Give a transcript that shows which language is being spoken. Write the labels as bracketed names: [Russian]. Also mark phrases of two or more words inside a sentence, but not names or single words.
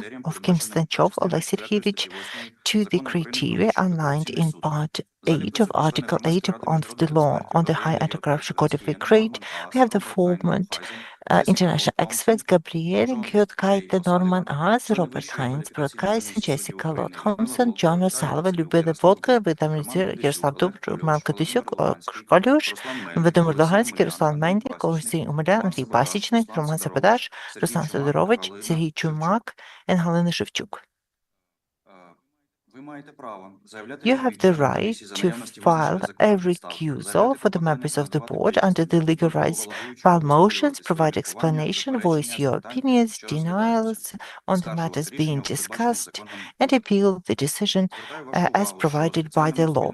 [English] of Kimstachov Oleh Sergeyevich to the criteria outlined in Part 8 of Article 8 of the Law on the High Anti-Corruption Court of Ukraine. We have the former international experts Gabriel Gyotkaite, Norman Aas, Robert Heinz Brodkais, Jessica Lott Thompson, John O'Sullivan, Lyubila Vodka, Vedamir Yaroslav Dubr, Malka Dusyuk, Kolюш, Владимир Луганський, Руслан Мендік, Олексій Умелян, Андрій Пасічник, Роман Саподач, Руслан Сидорович, Сергій Чумак, and Галина Шевчук. You have the right to file a recusal for the members of the board under the legal rights, file motions, provide explanation, voice your opinions, denials on the matters being discussed, and appeal the decision as provided by the law.